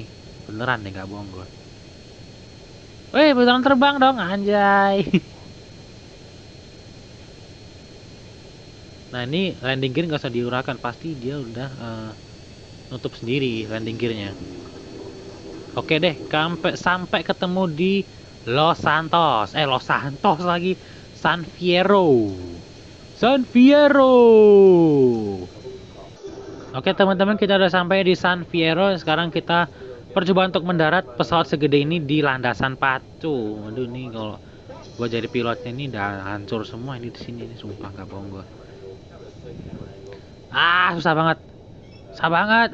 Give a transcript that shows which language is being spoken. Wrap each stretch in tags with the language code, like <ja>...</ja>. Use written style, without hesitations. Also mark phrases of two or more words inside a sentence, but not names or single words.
<id>Beneran nih, nggak bohong gue. Weh, beneran terbang dong, anjay. Nah ini</id> <en>landing gear</en> <id>nggak usah diurahkan, pasti dia udah nutup sendiri</id> <en>landing gearnya.</en> <id>Oke deh, sampai ketemu di Los Santos. Los Santos lagi. San Fierro. San Fierro. Oke teman-teman, kita udah sampai di San Fierro. Sekarang kita percobaan untuk mendarat pesawat segede ini di landasan pacu. Aduh nih kalau gua jadi pilotnya ini udah hancur semua ini di sini, sumpah nggak bohong gua. Susah banget. Susah banget.</id>